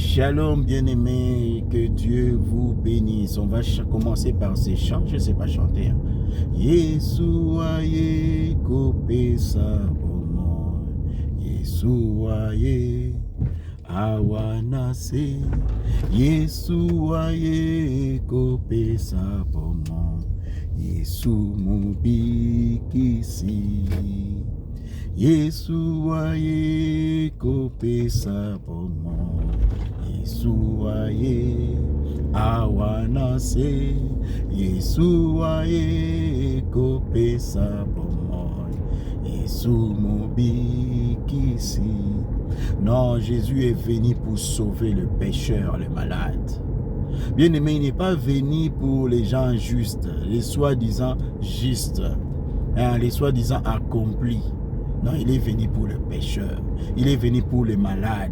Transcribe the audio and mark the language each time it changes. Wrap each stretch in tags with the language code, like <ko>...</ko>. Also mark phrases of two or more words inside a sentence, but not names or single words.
<fr>Shalom bien-aimés, que Dieu vous bénisse. On va commencer par ces chants, je ne sais pas chanter.</fr> <ln>Yeshua ye kope sabomo, Yeshua ye awanase, Yeshua ye kope sabomo, Yesu mubikisi. Yeshua ye kope sabomo, Yeshua ye awanase, Yeshua ye kope sabomo, Yesu mubikisi.</ln> <fr>Non, Jésus est venu pour sauver le pécheur, le malade. Bien-aimé, il n'est pas venu pour les gens justes, les soi-disant justes, les soi-disant accomplis. Non, il est venu pour le pécheur. Il est venu pour les malades.</fr>